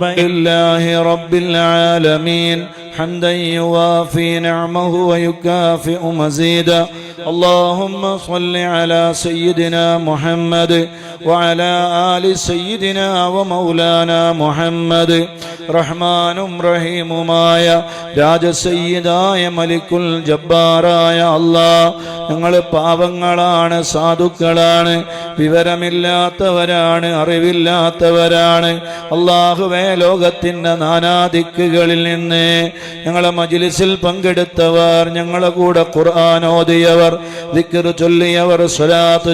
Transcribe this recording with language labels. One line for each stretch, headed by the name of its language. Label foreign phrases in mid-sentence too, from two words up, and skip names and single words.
Arabic: لله رب العالمين حمدا يوافي نعمه ويكافئ مزيدا. اللهم صل على سيدنا محمد وعلى آل سيدنا ومولانا محمد.
Malayalam: റഹ്മാനും റഹീമുമായ രാജസയ്യിദായ
Arabic: الملك الجبار
Malayalam: അല്ലാഹ്, ഞങ്ങൾ പാവങ്ങളാണ്, സാധുക്കളാണ്, വിവരമില്ലാത്തവരാണ്, അറിവില്ലാത്തവരാണ്. അല്ലാഹുവേ, ലോകത്തിൻ്റെ നാനാദിക്കുകളിൽ നിന്ന് ഞങ്ങളെ മജ്ലിസിൽ പങ്കെടുത്തവർ, ഞങ്ങളെ കൂടെ ഖുർആൻ ഓതിയവർ, ദിക്ർ ചൊല്ലിയവർ, സ്വലാത്ത്